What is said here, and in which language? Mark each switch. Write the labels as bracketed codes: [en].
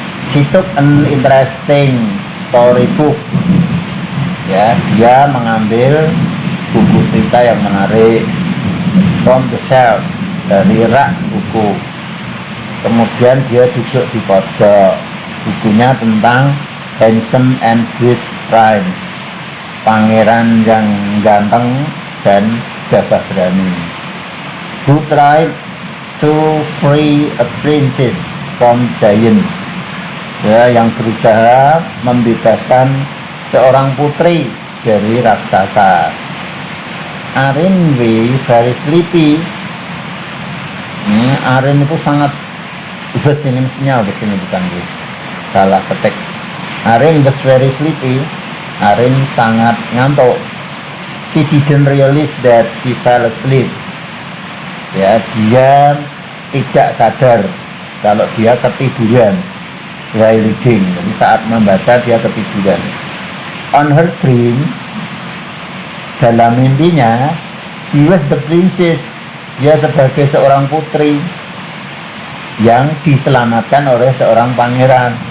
[en] She took an interesting storybook. [id] Ya, dia mengambil buku cerita yang menarik [en] from the shelf, [id] dari rak buku. Kemudian dia duduk di pojok. Bukunya tentang Handsome and Great Prince, pangeran yang ganteng dan gagah berani, [en] who tried to free a princess from giant, [id] ya, yang berusaha membebaskan seorang putri dari raksasa. [en] Arin very sleepy. [id] Arin itu sangat ini mestinya ini bukan salah ketik. [en] Arin was very sleepy. [id] Arin sangat ngantuk. [en] She didn't realize that she fell asleep. [id] Ya, dia tidak sadar kalau dia ketiduran [en] while reading. [id] Jadi saat membaca dia ketiduran. [en] On her dream, [id] dalam mimpinya, [en] she was the princess. [id] Dia sebagai seorang putri yang diselamatkan oleh seorang pangeran.